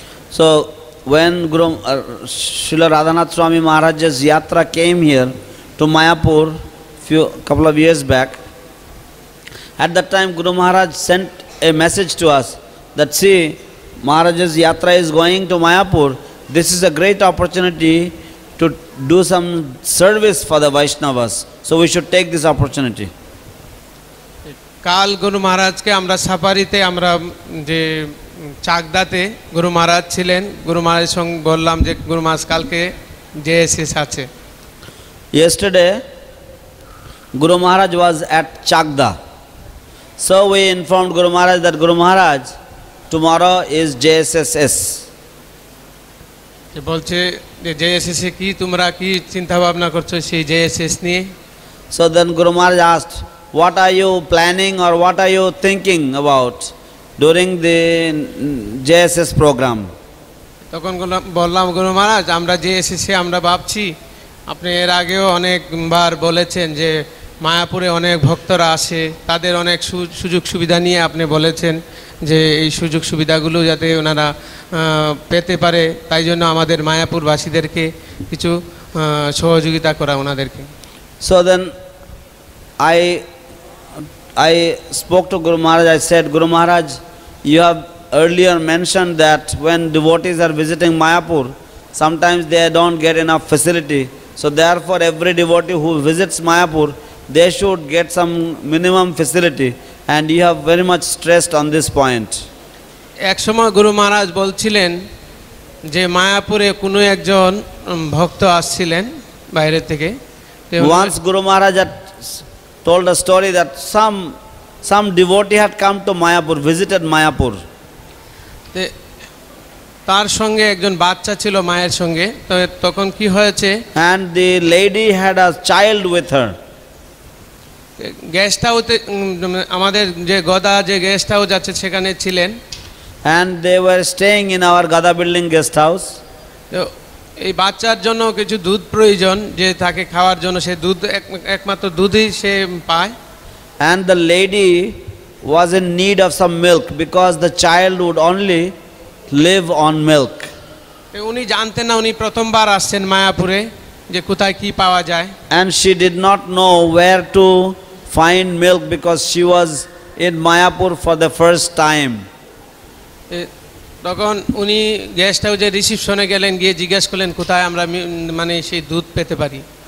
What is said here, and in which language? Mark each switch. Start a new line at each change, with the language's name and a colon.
English: So when Srila Radhanath Swami Maharaj's yatra came here to Mayapur couple of years back, at that time Guru Maharaj sent a message to us that see, Maharaj's yatra is going to Mayapur. This is a great opportunity to do some service for the Vaishnavas. So we should take this opportunity.
Bangla: কাল গুরু মহারাজকে আমরা সাফারিতে আমরা যে চাকদাতে গুরু মহারাজ ছিলেন, গুরু মহারাজের সঙ্গে বললাম যে গুরু মহারাজ কালকে জেএসএস আছে।
English: Yesterday Guru Maharaj was at Chakda. So we informed Guru Maharaj that Guru Maharaj, tomorrow is JSSS.
Bangla: বলছে যে জেএসএস কি তোমরা কি চিন্তা ভাবনা করছো সেই জেএসএস নিয়ে?
English: So then Guru Maharaj asked, what are you planning or what are you thinking about during the JSS program?
Bangla: তখন বললাম গুরু মহারাজ আমরা জেএসএসে আমরা ভাবছি, আপনি এর আগেও অনেকবার বলেছেন যে মায়াপুরে অনেক ভক্তরা আসে, তাদের অনেক সুযোগ সুবিধা নিয়ে আপনি বলেছেন যে এই সুযোগ সুবিধাগুলো যাতে ওনারা পেতে পারে, তাই জন্য আমাদের মায়াপুরবাসীদেরকে কিছু সহযোগিতা করা ওনাদেরকে।
English: So then I spoke to Guru Maharaj. I said, Guru Maharaj, you have earlier mentioned that when devotees are visiting Mayapur, sometimes they don't get enough facility. So therefore every devotee who visits Mayapur, they should get some minimum facility, and you have very much stressed on this point.
Bangla: এক সময় গুরু মহারাজ বলছিলেন যে মায়াপুরে কোনো একজন ভক্ত আসছিলেন বাইরে থেকে।
English: Once Guru Maharaj had told a story that some devotee had come to Mayapur, visited Mayapur.
Bangla: তার সঙ্গে একজন বাচ্চা ছিল মায়ের সঙ্গে, তো তখন কি হয়েছে,
English: and the lady had a child with her.
Bangla: Guest হাউসে আমাদের যে গদা যে গেস্ট হাউস আছে সেখানে ছিলেন,
English: and they were staying in our Gada building guest house.
Bangla: তো এই বাচ্চার জন্য কিছু দুধ প্রয়োজন, যে তাকে খাওয়ার জন্য সে দুধ একমাত্র দুধই সে পায়,
English: and the lady was in need of some milk because the child would only live on milk.
Bangla: উনি জানতেন না, উনি প্রথমবার আসছেন মায়াপুরে, যে কোথায় কি পাওয়া যায়,
English: and she did not know where to find milk because she was in Mayapur for the first time.
Bangla: তখন উনি গেস্ট হাউসে রিসিপশনে গেলেন, গিয়ে জিজ্ঞেস করলেন কোথায় আমরা মানে সেই দুধ পেতে পারি।